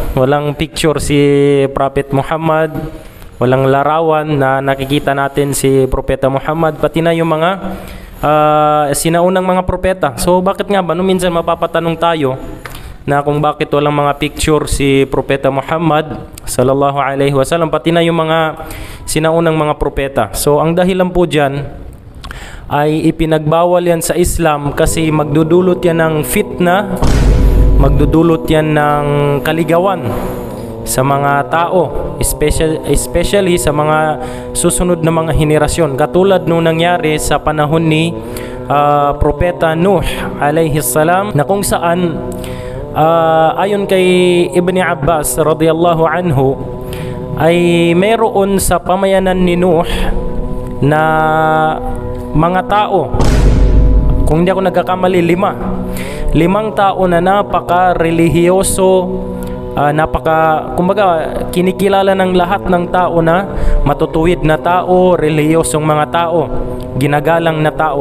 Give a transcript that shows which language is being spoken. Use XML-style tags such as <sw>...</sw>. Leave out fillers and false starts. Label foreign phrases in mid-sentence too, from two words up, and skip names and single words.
<tl>Walang picture si Prophet Muhammad, walang larawan na nakikita natin si Propeta Muhammad, pati na yung mga sinaunang mga propeta. So bakit nga ba no? Minsan mapapatanong tayo na kung bakit walang mga picture si Propeta Muhammad</tl> <ar>صلى الله عليه وسلم,</ar> <tl>pati na yung mga sinaunang mga propeta. So ang dahilan po dyan ay ipinagbawal yan sa Islam kasi magdudulot yan ng fitna, magdudulot yan ng kaligawan sa mga tao, especially sa mga susunod na mga henerasyon. Katulad nung nangyari sa panahon ni Propeta Nuh</tl> <ar>عليه السلام,</ar> <tl>na kung saan ayon kay Ibn Abbas</tl> <ar>رضي الله عنه</ar> <tl>ay mayroon sa pamayanan ni Nuh na mga tao, kung hindi ako nagkakamali, limang tao na napaka-relihiyoso, kumbaga kinikilala ng lahat ng tao na matutuwid na tao, relihiyosong mga tao, ginagalang na tao.</tl>